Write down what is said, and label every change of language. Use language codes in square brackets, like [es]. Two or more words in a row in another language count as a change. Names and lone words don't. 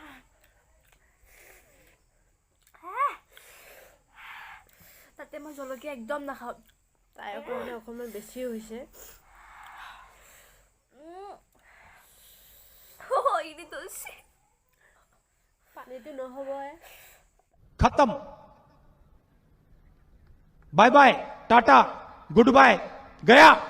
[as] তাতে মই জলকীয়া একদম নাখাওঁ তাইৰ কাৰণে অকণমান বেছি হৈছে পানীটো নহ'বই [hi] खत्म [en] bye bye tata good bye [hi] गया